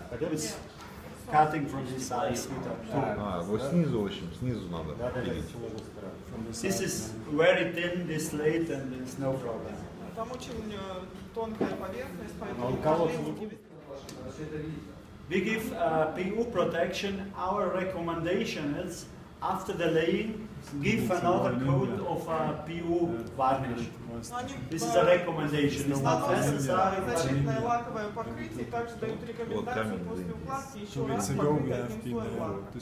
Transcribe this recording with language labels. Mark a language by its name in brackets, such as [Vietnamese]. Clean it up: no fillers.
[English] It's cutting from this size. [Russian] Вот снизу, в общем, снизу надо пилить. [English] This is very thin, this slate, and there's no problem. [Russian] Там очень тонкая поверхность, поэтому [English] we give PU protection. Our recommendation is after the laying, give another coat of PU varnish. This is a recommendation. It's not necessary. [Russian] Защитное лаковое покрытие, также дают рекомендацию после укладки еще раз покрыть одним слоем лака.